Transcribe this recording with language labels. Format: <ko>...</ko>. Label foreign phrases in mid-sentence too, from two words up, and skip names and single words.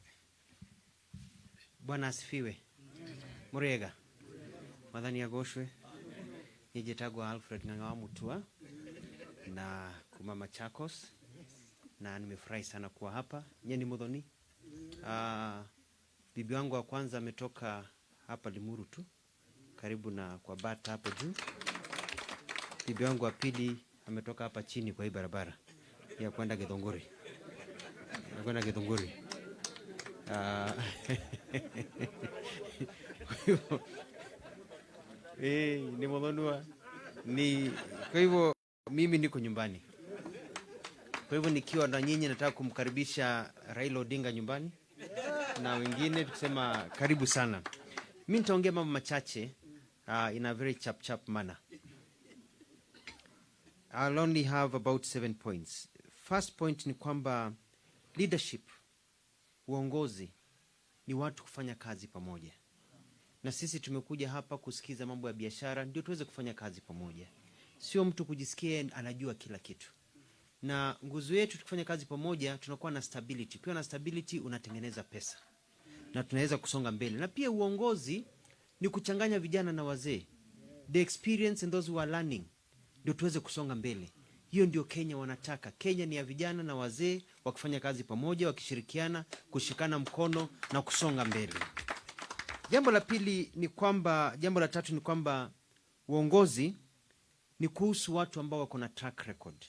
<sw>Bwana asifiwe. Murega.</sw> <ki>Madhani agoshwe. Nijetagwa Alfred Ng'ang'a Mutua na kuma Machakos, na</ki> <sw>nimefurahi sana kuwa hapa.</sw> <ki>Nyeni Muthoni.</ki> <sw>Bibi wangu wa kwanza ametoka hapa Limuru tu, karibu na kwa Bata hapo juu. Bibi wangu wa pili ametoka hapa chini kwa hii barabara ya kwenda Githunguri. Kwenda Githunguri. Ni Muthonua. Kwa hivyo mimi niko nyumbani. Kwa hivyo nikiwa na nyinyi nataka kumkaribisha Raila Odinga nyumbani. Na wengine tukisema karibu sana. Mimi nitaongea mambo machache</sw> <en>in a very chap manner. I'll only have about 7 points. First point</en> <sw>ni kwamba leadership, uongozi, ni watu kufanya kazi pamoja. Na sisi tumekuja hapa kusikiza mambo ya biashara ndio tuweze kufanya kazi pamoja. sio mtu kujisikia anajua kila kitu. Na nguzo yetu tukifanya kazi pamoja tunakuwa na stability. Ukiwa na stability unatengeneza pesa na tunaweza kusonga mbele. Na pia uongozi ni kuchanganya vijana na wazee,</sw> <en>the experience and those who are learning,</en> <sw>ndio tuweze kusonga mbele. Hiyo ndio Kenya wanataka. Kenya ni ya vijana na wazee wakifanya kazi pamoja, wakishirikiana, kushikana mkono na kusonga mbele. Jambo la tatu ni kwamba uongozi ni kuhusu watu ambao wako na</sw> <en>track record.</en>